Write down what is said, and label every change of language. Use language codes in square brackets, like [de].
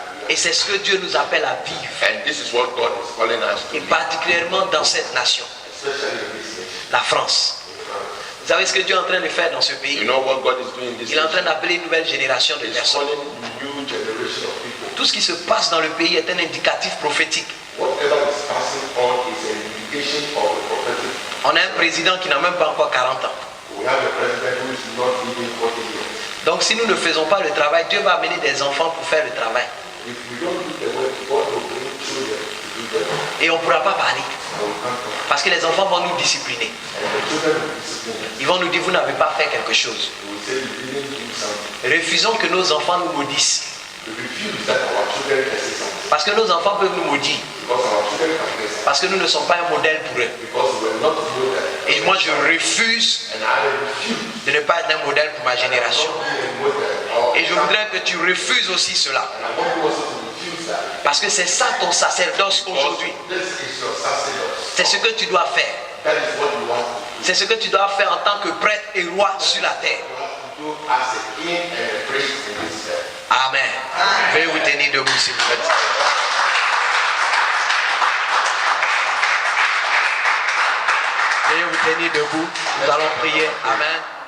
[fr] Et c'est ce que Dieu nous appelle à vivre. [en] And this is what God is calling us to [fr] Et [en] do, [fr] particulièrement dans cette nation, [en] especially in this nation. [fr] la France. Vous savez ce que Dieu est en train de faire dans ce [en] You [fr] pays? [en] know what God is doing in this [fr] Il est en train [en] nation? [fr] d'appeler une nouvelle génération de [en] He's [fr] personnes. [en] calling new generation of people. [fr] Tout ce qui se passe dans le pays est un indicatif prophétique. [en] Whatever is passing on is an indication of the prophetic. [fr] On a un président qui n'a même pas encore 40 ans. [en] We have a president who is not even 40 years. [fr] Donc si nous ne faisons pas le travail, Dieu va amener des enfants pour faire le travail. [en] If we don't do the work, God will bring children to do the work. [fr] Et on ne pourra pas parler. [en] And we can't talk. [fr] Parce que les enfants vont nous discipliner. [en] And the children will discipline us. [fr] Ils vont nous dire, vous n'avez pas fait quelque chose. [en] They will say we didn't do something. [fr] Refusons que nos enfants nous maudissent. [en] We refuse that our children can say something. [fr] Parce que nos enfants peuvent nous maudire. [en] Because our children can say something. [fr] Parce que nous ne sommes pas un modèle pour eux. [en] Because we're not model. [fr] Et moi, je refuse [en] And I refuse [fr] de ne pas être un modèle pour ma génération. [en] to be a model. [fr] Et je voudrais que tu refuses aussi cela. [en] And I want you also to refuse that. [fr] Parce que c'est ça ton sacerdoce [en] Because [fr] aujourd'hui. [en] this is your sacerdoce. [fr] C'est ce que tu dois faire. [en] That is what you want to do. [fr] C'est ce que tu dois faire en tant que prêtre et roi sur la terre. [en] You have to do as a king and a priest in this earth. [fr] Amen. Veuillez vous tenir debout s'il vous plaît. Veuillez vous tenir debout. Nous allons prier. Amen.